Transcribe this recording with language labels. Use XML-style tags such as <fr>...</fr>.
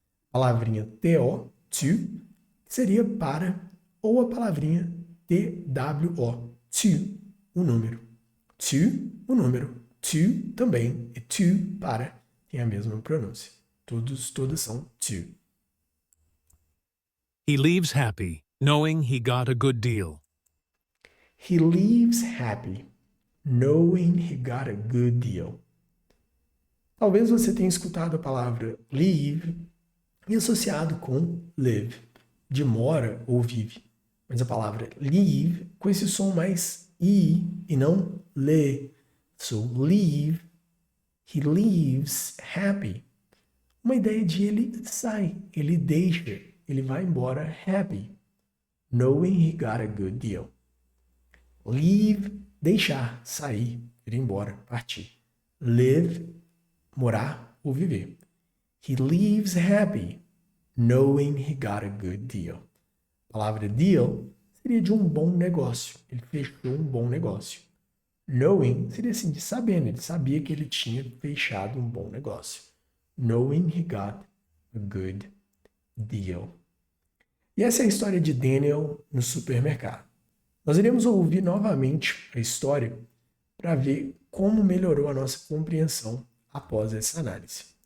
<pt>A palavrinha to, que seria para, ou a palavrinha two, to, o número. To, o número. To também, e to, para, tem a mesma pronúncia. Todas são to.</pt> <en>He leaves happy, knowing he got a good deal. He leaves happy, knowing he got a good deal.</en> <pt>Talvez você tenha escutado a palavra leave e associado com live, de mora ou vive. Mas a palavra leave com esse som mais i e não le.</pt> <en>So leave, he leaves happy.</en> <pt>Uma ideia de ele sai, ele deixa, ele vai embora</pt> <en>happy, knowing he got a good deal.</en> <pt>Leave, deixar, sair, ir embora, partir. Live, morar ou viver.</pt> <en>He leaves happy, knowing he got a good deal.</en> <pt>A palavra deal seria de um bom negócio. Ele fechou um bom negócio. Knowing seria assim, de sabendo. Ele sabia que ele tinha fechado um bom negócio.</pt> <en>Knowing he got a good deal.</en> <pt>E essa é a história de Daniel no supermercado. Nós iremos ouvir novamente a história para ver como melhorou a nossa compreensão após essa análise.</pt>